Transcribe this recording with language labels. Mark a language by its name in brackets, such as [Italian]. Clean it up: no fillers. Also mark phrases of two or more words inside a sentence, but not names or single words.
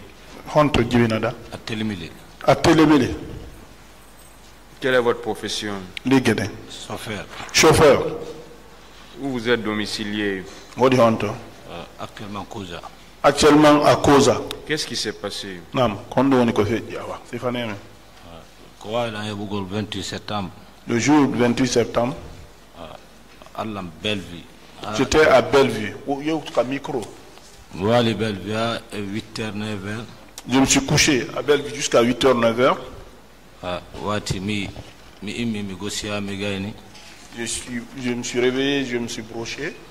[Fula] Honto Gibinada. [French] À Télémilé. À Télémilé. Quelle est votre profession? [Fula] Ligede. [French] Chauffeur. Chauffeur. Où vous êtes domicilié? [Fula] Wodi Honto. [French] Actuellement Koza. Actuellement à Koza. Qu'est-ce qui s'est passé? [Fula] Nam, kondo woni ko fe jawa. [French] C'est fané. Quoi il a eu le 28 septembre? Le jour 28 septembre. À la Bellevue. J'étais à Bellevue. Où il y a un micro. Voilà, Bellevue à 8h, 9h. Je me suis couché à Bellevue jusqu'à 8h, 9h. Je me suis réveillé, je me suis broché.